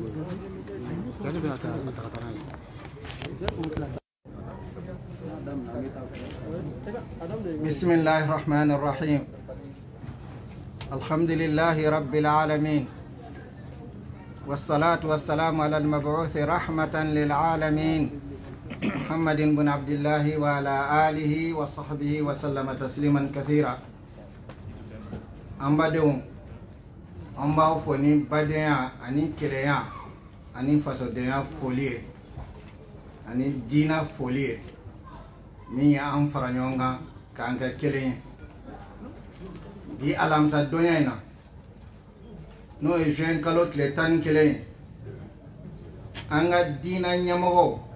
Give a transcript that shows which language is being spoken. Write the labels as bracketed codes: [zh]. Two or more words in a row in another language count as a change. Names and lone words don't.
[ar] بسم الله الرحمن الرحيم. الحمد لله رب العالمين. والصلاة والسلام على المبعوث رحمة للعالمين محمد بن عبد الله وعلى آله وصحبه وسلم تسليما كثيرا. [bm] an b'a fɔ ni badenya ani kelenya ani fasodenya foli ye ani diina foli ye min ye an fara ɲɔgɔn kan k'an kɛ kelen ye bi alamisa donya in na n'o ye juin kalo tile 11 ye an ka diina ɲɛmɔgɔw